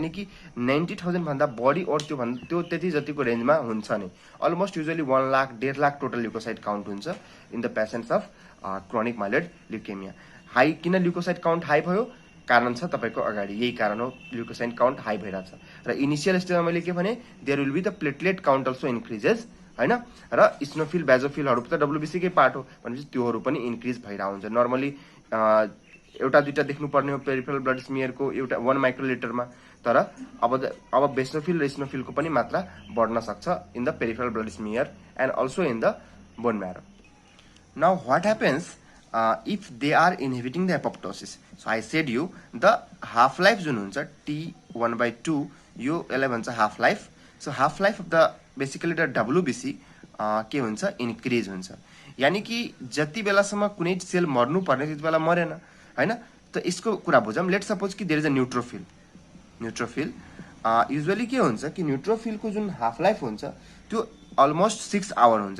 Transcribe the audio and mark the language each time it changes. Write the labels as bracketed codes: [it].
[ne] यानी कि 90,000 भन्दा बढी और त्यो त्यति जतिको रेन्जमा हुन्छ नि। [en] Almost usually 1 lakh 1.5 lakh total leukocyte count हुन्छ in the patients of chronic myeloid leukaemia. [ne] High किन ल्युकोसाइट काउन्ट हाई भयो, कारण छ तपाईको अगाडि, यही कारण हो ल्युकोसाइट काउन्ट हाई भइराछ। र इनिशियल स्टेजमा मैले के भने, [en] there will be the platelet count also increases, [ne] हैन। र इस्नोफिल बेजोफिलहरु त डब्ल्युबिसी कै पार्ट हो भनेपछि त्योहरु पनि इन्क्रिज भइरा हुन्छ। नर्मली एउटा दुईटा देख्नु पर्ने हो पेरिफेरल ब्लड स्मियर को एउटा 1 माइक्रोलिटरमा, तर अब बेसोफिल र इस्नोफिल को पनि मात्रा बढ्न सक्छ [en] In the peripheral blood smear and also in the bone marrow. Now what happens if they are inhibiting the apoptosis? So I said you the half life [ne] जुन हुन्छ [en] T1/2 [ne] यो यसलाई भन्छ half life. [en] so half life of the basically the WBC [ne] के हुन्छ increase हुन्छ. यानी कि जति बेलासम्म कुनै सेल मर्नु पर्ने त्यति बेला मरेन हैन. त यसको कुरा बुझौँ. [en] Let suppose कि there is a neutrophil. [ne] Neutrophil usually के हुन्छ कि न्युट्रोफिलको जुन हाफ लाइफ हुन्छ त्यो अलमोस्ट 6 आवर हुन्छ.